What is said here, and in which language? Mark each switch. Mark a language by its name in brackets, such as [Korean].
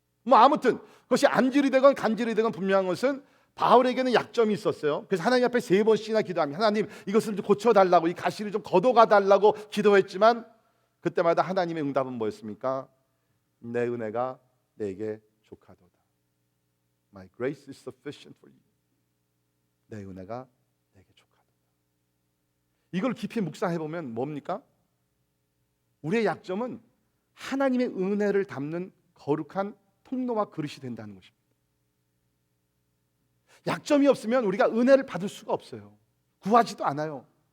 [Korean] 아무튼 그것이 안질이 되건 간질이 되건 분명한 것은 바울에게는 약점이 있었어요. 그래서 하나님 앞에 3번씩이나 기도합니다. 하나님, 이것을 좀 고쳐달라고, 이 가시를 좀 걷어가달라고 기도했지만 그때마다 하나님의 응답은 뭐였습니까? 내 은혜가 내게 족하도다. [English] My grace is sufficient for you. [Korean] 내 은혜가 내게 족하도다. 이걸 깊이 묵상해보면 뭡니까? 우리의 약점은 하나님의 은혜를 담는 거룩한 통로와 그릇이 된다는 것입니다. 약점이 없으면 우리가 은혜를 받을 수가 없어요. 구하지도 않아요.